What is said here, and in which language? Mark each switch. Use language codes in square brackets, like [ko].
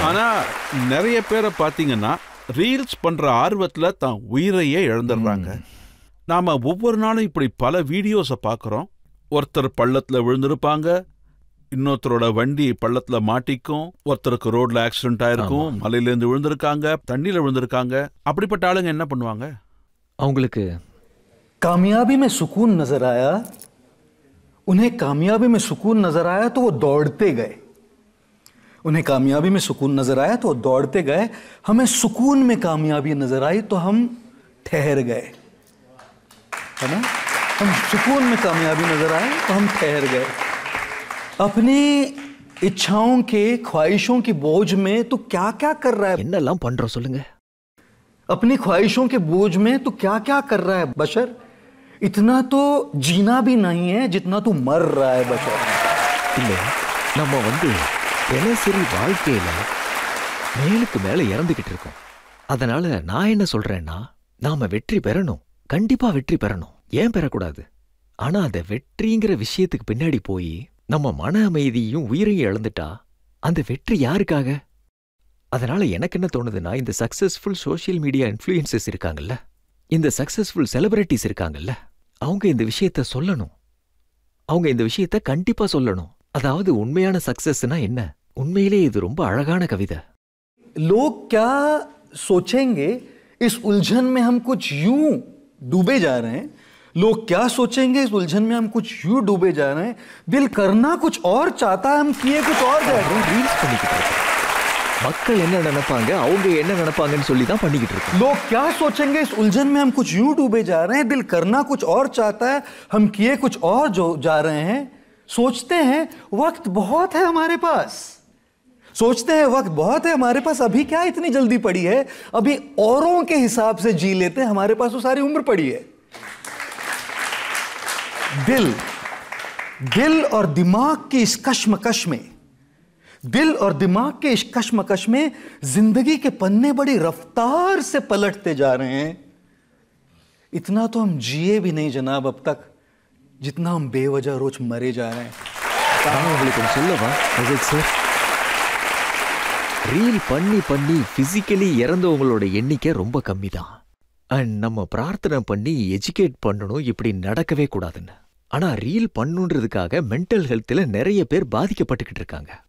[ta] ஆனா நிறைய பேரை பாத்தீங்கன்னா ரீல்ஸ் பண்ற ஆர்வத்துல தான் உயிரையே இழந்துடுறாங்க. நாம ஒவ்வொரு நாளும் இப்படி பல வீடியோஸை பார்க்குறோம். ஒருத்தர் பள்ளத்துல விழுந்திருப்பாங்க, இன்னொருத்தரோட வண்டி பள்ளத்துல மாட்டிக்கும், ஒருத்தருக்கு ரோட்ல ஆக்சிடென்ட் ஆயிருக்கும், மலையிலேருந்து விழுந்திருக்காங்க, தண்ணியில விழுந்திருக்காங்க. அப்படிப்பட்ட ஆளுங்க என்ன பண்ணுவாங்க? அவங்களுக்கு [hi] कामयाबी में सुकून नजर आया, उन्हें कामयाबी में सुकून नजर आया तो वो दौड़ते गए. उन्हें कामयाबी में सुकून नजर आया तो वो दौड़ते गए. हमें सुकून में कामयाबी नजर आई तो हम ठहर गए, है ना? हम सुकून में कामयाबी नजर आए तो हम ठहर गए. अपनी इच्छाओं के ख्वाहिशों की बोझ में तू क्या क्या कर रहा है? [ta] என்னெல்லாம் பண்றோம் சொல்லுங்க? [hi] अपनी ख्वाहिशों के बोझ में तू क्या क्या कर रहा है बशर? इतना तो जीना भी नहीं है जितना तू मर रहा है बशर. [ta] இல்ல, நம்ம தினசரி வாழ்க்கையில மேலுக்கு மேல இறந்துகிட்டு இருக்கோம். அதனால நான் என்ன சொல்றேன்னா, நாம வெற்றி பெறணும், கண்டிப்பா வெற்றி பெறணும். ஏன் பெறக்கூடாது? ஆனா அந்த வெற்றிங்கிற விஷயத்துக்கு பின்னாடி போய் நம்ம மன அமைதியும் உயிரையும் இழந்துட்டா அந்த வெற்றி யாருக்காக? அதனால எனக்கு என்ன தோணுதுன்னா, இந்த சக்சஸ்ஃபுல் சோசியல் மீடியா இன்ஃப்ளூயன்சஸ் இருக்காங்கல்ல, இந்த சக்சஸ்ஃபுல் செலிபிரிட்டிஸ் இருக்காங்கல்ல, அவங்க இந்த விஷயத்த சொல்லணும். அவங்க இந்த விஷயத்த கண்டிப்பா சொல்லணும். அதாவது உண்மையான சக்சஸ்னா என்ன? உண்மையிலே இது ரொம்ப அழகான கவிதை. [hi] लोग क्या सोचेंगे इस उलझन में हम कुछ यूं डूबे जा रहे हैं. लोग क्या सोचेंगे इस उलझन में हम कुछ यूं डूबे जा रहे हैं. दिल करना कुछ और चाहता है, हम किए कुछ और जा रहे हैं. [ta] ரீல்ஸ் பண்ணிக்கிட்டு இருக்கோம். மக்கள் என்ன நினைப்பாங்க, அவங்க என்ன நினைப்பாங்கன்னு சொல்லி தான் பண்ணிக்கிட்டு இருக்கோம். [hi] लोग क्या सोचेंगे इस उलझन में हम कुछ यूं डूबे जा रहे हैं. दिल करना कुछ और चाहता है, हम किए कुछ और जो जा रहे हैं. सोचते हैं वक्त बहुत है हमारे पास, सोचते हैं वक्त बहुत है हमारे पास, अभी क्या इतनी जल्दी पड़ी है, अभी औरों के हिसाब से जी लेते हैं, हमारे पास तो सारी उम्र पड़ी है। दिल और दिमाग की इस कश्मकश में, दिल और दिमाग के इस कश्मकश में जिंदगी के पन्ने बड़ी रफ्तार से पलटते जा रहे हैं। इतना तो हम जिए भी नहीं जनाब अब तक, जितना हम बेवजह रोज मरे जा रहे हैं। [ta] உங்களுக்கு சொல்லவா அஜித் சார், ரீல் பண்ணி பண்ணி பிசிக்கலி இறந்தவங்களோட எண்ணிக்கை ரொம்ப கம்மி தான். அண்ட் நம்ம பிரார்த்தனை பண்ணி எஜுகேட் பண்ணணும் இப்படி நடக்கவே கூடாதுன்னு. ஆனா ரீல் பண்ணுன்றதுக்காக மென்டல் ஹெல்த்ல நிறைய பேர் பாதிக்கப்பட்டுக்கிட்டு இருக்காங்க.